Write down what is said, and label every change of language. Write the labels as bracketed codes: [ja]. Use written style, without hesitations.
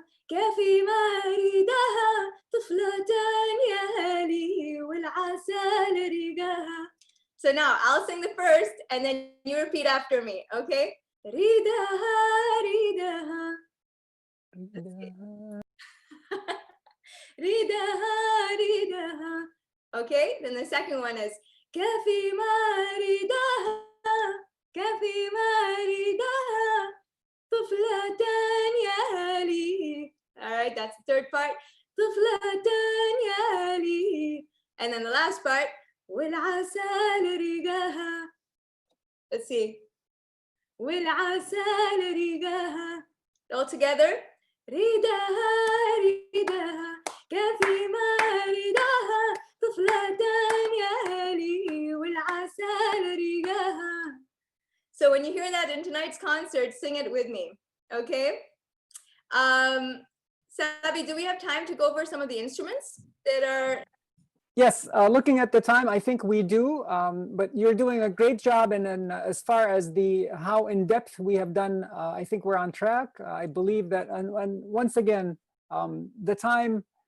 [ar] كافي ما ريدها طفلة يا لي والعسل ريقها. [en] So now I'll sing the first and then you repeat after me, okay? [ar] ريدها ريدها ريدها ريدها. [en] Okay, then the second one is [ar] كافي ما ريدها كافي ما ريدها طفلة يا لي. [en] All right, that's the third part. [ar] طفلة يا لي. [en] And then the last part. [ar] والعسل ريقها. [en] Let's see. [ar] والعسل ريقها. [en] All together. [ar] ريدها ريدها كافي ما ريدها طفلة يا لي والعسل ريقها. [en] So when you hear that in tonight's concert, sing it with me, okay? Sabi, do we have time to go over some of the instruments that are? Yes, looking at the time, I think we do, but you're doing a great job. And then as far as how in depth we have done, I think we're on track. I believe that, and once again, the time